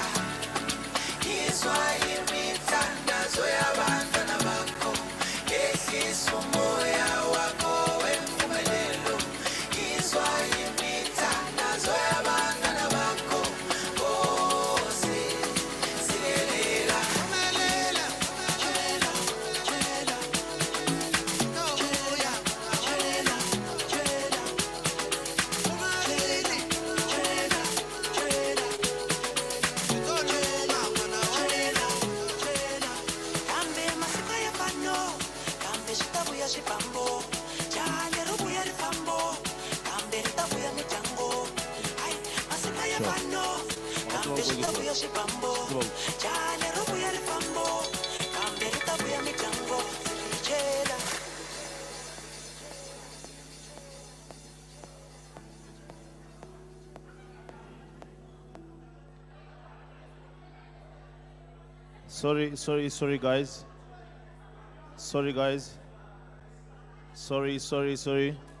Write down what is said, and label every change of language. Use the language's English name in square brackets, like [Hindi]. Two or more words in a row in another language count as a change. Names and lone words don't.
[Zulu] Izwa imithandazo yabantwana bakho, yehlisa umoya wakho wempumelelo. Izwa imithandazo yabantwana bakho, Nkosi, sikelela. [Tsonga] Phumelela, tshela, tshela, Nobuya, tshela, tshela, Phumeleli, tshela, tshela, Toluma mwana tshela, tshela. Kambe masika ya fano, kambe switavuya swifambo, jale ro vuya ri fambo, kambe ri ta vuya mitlango. Ai, masika ya fano, kambe switavuya swifambo, jale ro vuya ri fambo, kambe ri ta vuya mitlango. Tshela. [English] Sorry, guys. Sorry, guys. Sorry.